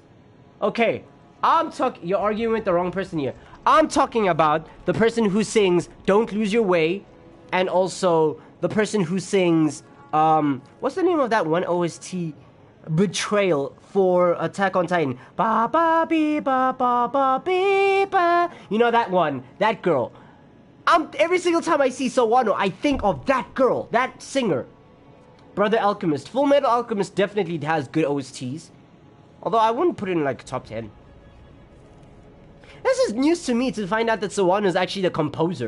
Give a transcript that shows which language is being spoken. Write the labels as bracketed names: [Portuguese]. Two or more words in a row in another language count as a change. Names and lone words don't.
[English] Okay, you're arguing with the wrong person here. I'm talking about the person who sings Don't Lose Your Way, and also the person who sings, what's the name of that one OST? Betrayal for Attack on Titan. Ba ba bee ba ba ba bee ba. You know that one, that girl. Every single time I see Sawano, I think of that girl, that singer. Brother Alchemist. Full Metal Alchemist definitely has good OSTs. Although I wouldn't put it in like top 10. This is news to me to find out that Sawano is actually the composer.